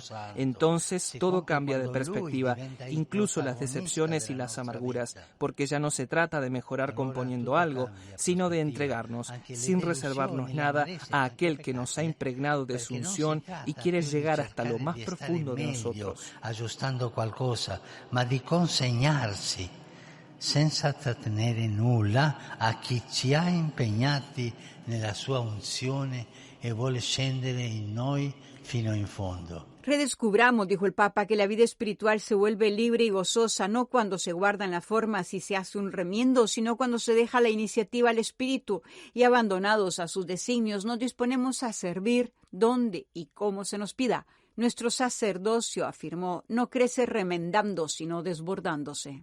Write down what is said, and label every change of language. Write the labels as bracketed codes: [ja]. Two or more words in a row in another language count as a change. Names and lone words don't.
[es] Entonces todo cambia de perspectiva, incluso las decepciones y las amarguras, porque ya no se trata de mejorar componiendo algo, sino de entregarnos, sin reservarnos nada, a aquel que nos ha impregnado de su unción y quiere llegar hasta lo más profundo de nosotros. [it] Aggiustando qualcosa, ma di consegnarsi senza trattenere nulla a chi ci ha impegnati nella sua unzione e vuole scendere in noi fino in fondo. [es] Redescubramos, dijo el Papa, que la vida espiritual se vuelve libre y gozosa no cuando se guardan las formas y se hace un remiendo, sino cuando se deja la iniciativa al Espíritu y, abandonados a sus designios, nos disponemos a servir donde y cómo se nos pida. Nuestro sacerdocio, afirmó, no crece remendando, sino desbordándose.